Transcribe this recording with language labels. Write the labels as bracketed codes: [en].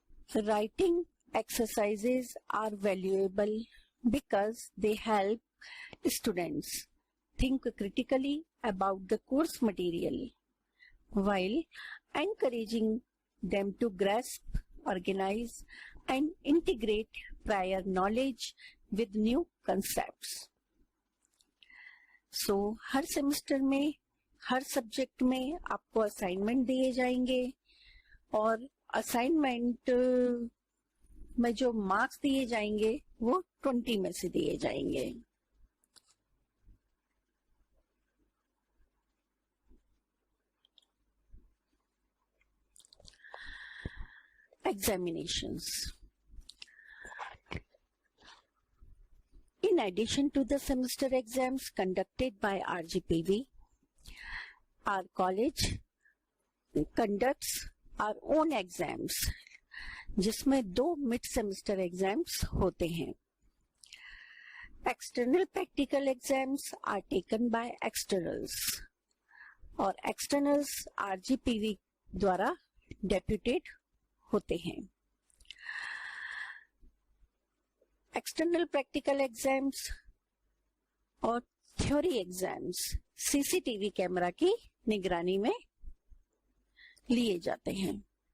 [en] Writing exercises are valuable because they help students think critically about the course material while encouraging them to grasp, organize, and integrate prior knowledge with new concepts. [hi] So, हर semester में हर subject में आपको assignment दिए जाएंगे और assignment में जो marks दिए जाएंगे वो 20 में से दिए जाएंगे। [en] Examinations. In addition to the semester exams conducted by RGPV, our college conducts our own exams, [hi] जिसमें 2 मिड सेमेस्टर एग्जाम्स होते हैं। [en] External practical exams are taken by externals [hi] और externals RGPV द्वारा डेप्यूटेड होते हैं। एक्सटर्नल प्रैक्टिकल एग्जाम्स और theory exams CCTV camera की निगरानी में लिए जाते हैं।